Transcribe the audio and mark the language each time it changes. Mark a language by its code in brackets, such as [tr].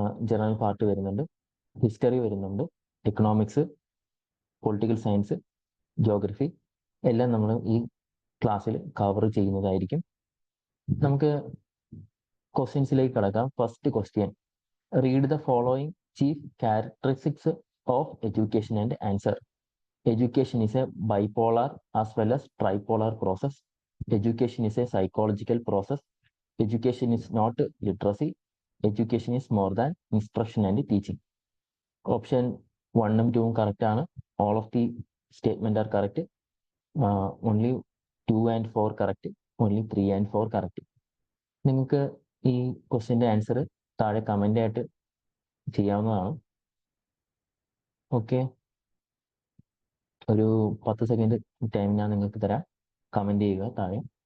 [ml] General part വരുന്നുണ്ട്, history വരുന്നുണ്ട്, economics, political science, geography എല്ലാം നമ്മൾ ഈ ക്ലാസ്സിൽ കവർ ചെയ്യുന്നതായിരിക്കും. നമുക്ക് ക്വസ്റ്റ്യൻസിലേക്ക് കടക്കാം. [en] First question, read the following chief characteristics of education and answer. Education is a bipolar as well as tripolar process. Education is a psychological process. Education is not literacy. Education is more than instruction and teaching. Option 1 ഉം 2 ഉം correct ആണ്. All of the statement are correct. Only 2 and 4 correct. Only 3 and 4 correct. [ml] നിങ്ങൾക്ക് ഈ ക്വസ്റ്റ്യൻ്റെ answer താഴെ comment ആയിട്ട് ചെയ്യാവുന്നതാണ്. Okay, ഒരു 10 second time ഞാൻ നിങ്ങൾക്ക് തരാം. കമന്റ് ചെയ്യുക താഴെ.